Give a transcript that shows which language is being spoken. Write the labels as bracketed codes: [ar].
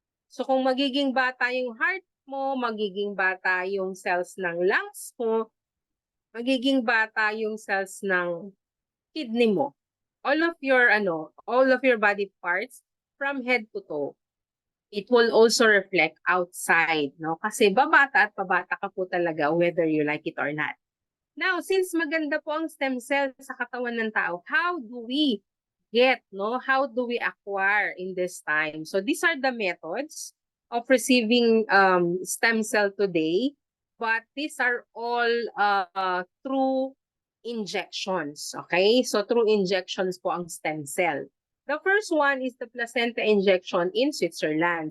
[tl] So kung magiging bata yung heart mo, magiging bata yung cells ng lungs mo, magiging bata yung cells ng kidney mo. [en] All of your body parts from head to toe. It will also reflect outside, no? [tl] Kasi babata at pabata ka po talaga [en] whether you like it or not. [tl] Now, since maganda po ang stem cell sa katawan ng tao, [en] how do we get, [tl] no? [en] How do we acquire in this time? So these are the methods of receiving stem cell today, but these are all through injections, okay? So through injections po ang stem cell. The first one is the placenta injection in Switzerland.